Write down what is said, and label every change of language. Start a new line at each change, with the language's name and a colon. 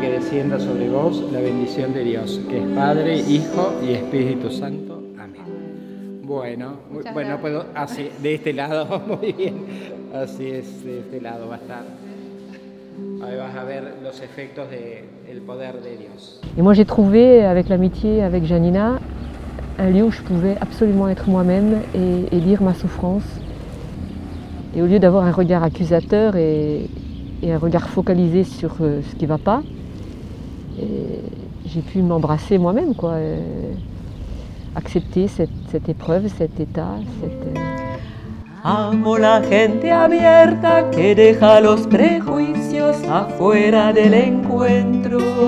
Spanish: que descienda sobre vos la bendición de Dios, que es Padre, Hijo y Espíritu Santo. Amén. Bueno, puedo así, de este lado, muy bien. Así es, de este lado va a estar. Ahí vas a ver los efectos del poder de Dios.
French: Et moi j'ai trouvé, avec l'amitié avec Janina, un lieu où je pouvais absolument être moi-même et dire ma souffrance. Et au lieu d'avoir un regard accusateur et un regard focalisé sur ce qui ne va pas, j'ai pu m'embrasser moi-même, quoi. Accepter cette épreuve, cet état,
Spanish: Amo la gente abierta que deja los prejuicios afuera del encuentro.